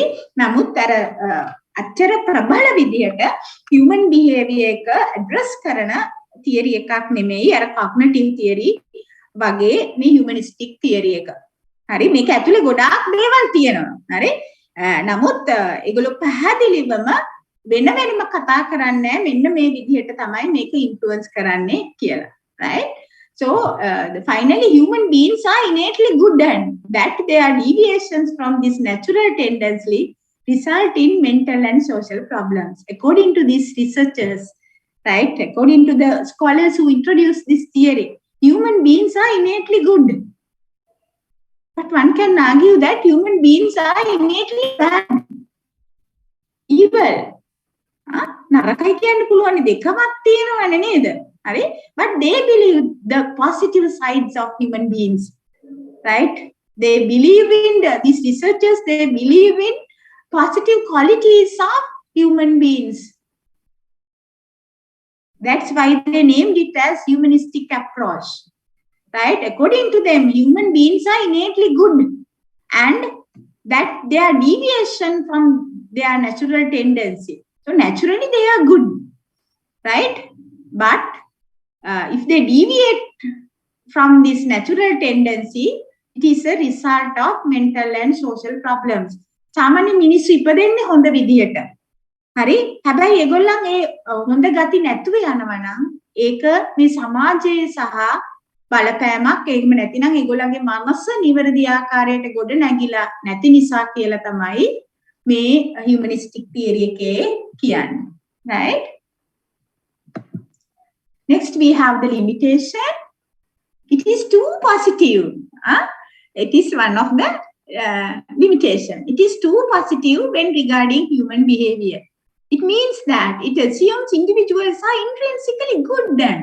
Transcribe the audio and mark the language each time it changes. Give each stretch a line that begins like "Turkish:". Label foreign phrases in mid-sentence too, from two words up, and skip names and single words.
Sinhala: නමුත් අර අච්චර ප්‍රබල විදිහට
English: human behavior
Sinhala: එක address කරන theory එකක් නෙමෙයි අර
English: cognitive theory
Sinhala: වගේ මේ
English: humanistic theory
Sinhala: එක. හරි මේක ඇතුලේ ගොඩාක් දේවල් තියෙනවා. හරි? නමුත් ඒගොල්ලෝ පැහැදිලිවම වෙන වෙනම කතා කරන්නේ මෙන්න මේ විදිහට තමයි මේක influence කරන්නේ කියලා.
English: Right? So finally human beings are innately good and that their deviations from this natural tendency result in mental and social problems. According to these researchers, right? According to the scholars who introduced this theory, human beings are innately good. But one can argue that human beings are innately bad, evil.
Sinhala: නරකයි කියන්න පුළුවන් දෙකමක් තියෙනවනේ නේද? හරි?
English: But they believe the positive sides of human beings, right? They believe in these researchers, they believe in positive qualities of human beings. That's why they named it as humanistic approach. Right? According to them, human beings are innately good and that they are deviation from their natural tendency. So naturally they are good, right? But if they deviate from this natural tendency, it is a result of mental and social problems.
Sinhala: සාමාන්‍ය මිනිස්සු ඉපදෙන්නේ හොඳ විදියට. හරි? හැබැයි ඒගොල්ලන් ඒ හොඳ ගති නැතුව යනවා නම් ඒක මේ සමාජයේ සහ බලපෑමක් එහෙම නැතිනම් ඒගොල්ලන්ගේ මනස නිවැරදි ආකාරයට ගොඩ නැගිලා නැති නිසා කියලා තමයි මේ
English: humanistic theory
Sinhala: එකේ කියන්නේ.
English: Right? Next we have the limitation. It is too positive. It is one of the limitation. It is too positive when regarding human behavior. It means that it assumes individuals are intrinsically good then.